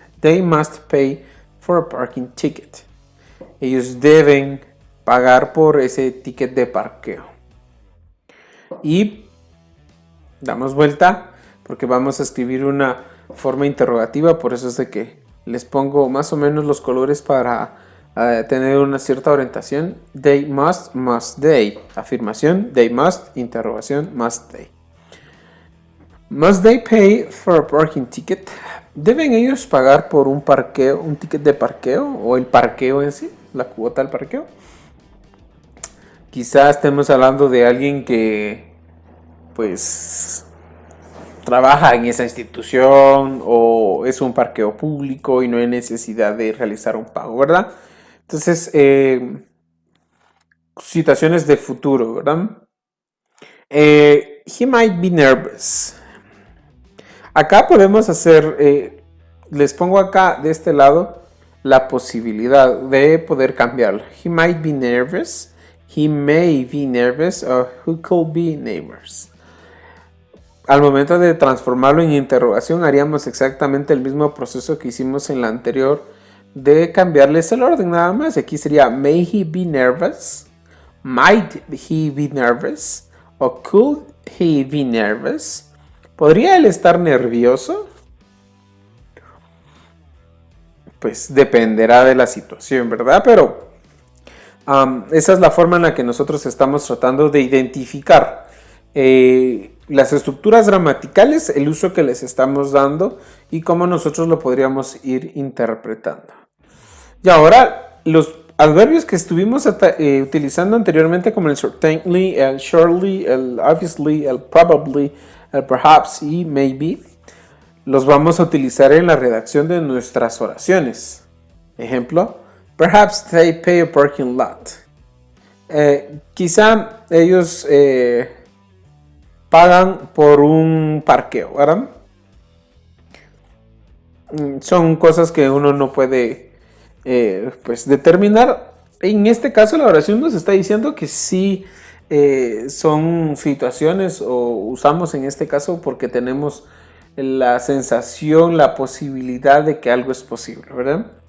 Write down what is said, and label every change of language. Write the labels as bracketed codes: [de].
[en] They must pay for a parking ticket. [es] Ellos deben pagar por ese ticket de parqueo. Y damos vuelta porque vamos a escribir una forma interrogativa, por eso es de que les pongo más o menos los colores para tener una cierta orientación. [en] They must, must they. Afirmación, they must, interrogación, must they. Must they pay for a parking ticket? [es] ¿Deben ellos pagar por un parqueo, un ticket de parqueo o el parqueo en sí, la cuota del parqueo? Quizás estemos hablando de alguien que pues trabaja en esa institución o es un parqueo público y no hay necesidad de realizar un pago, ¿verdad? Entonces, situaciones de futuro, ¿verdad? [en] He might be nervous. [es] Acá podemos hacer, les pongo acá de este lado la posibilidad de poder cambiarlo. [en] He might be nervous. He may be nervous or he could be nervous. [es] Al momento de transformarlo en interrogación haríamos exactamente el mismo proceso que hicimos en la anterior de cambiarles el orden nada más. Aquí sería [en] may he be nervous, might he be nervous o could he be nervous. [es] ¿Podría él estar nervioso? Pues dependerá de la situación, ¿verdad? Pero esa es la forma en la que nosotros estamos tratando de identificar las estructuras gramaticales, el uso que les estamos dando y cómo nosotros lo podríamos ir interpretando. Y ahora, los adverbios que estuvimos utilizando anteriormente como el certainly, el surely, el obviously, el probably, el perhaps y maybe, los vamos a utilizar en la redacción de nuestras oraciones. [en] Ejemplo, perhaps they pay a parking lot. [es] Quizá ellos pagan por un parqueo, ¿verdad? Son cosas que uno no puede pues determinar. En este caso la oración nos está diciendo que sí son situaciones o usamos en este caso porque tenemos la sensación, la posibilidad de que algo es posible, ¿verdad?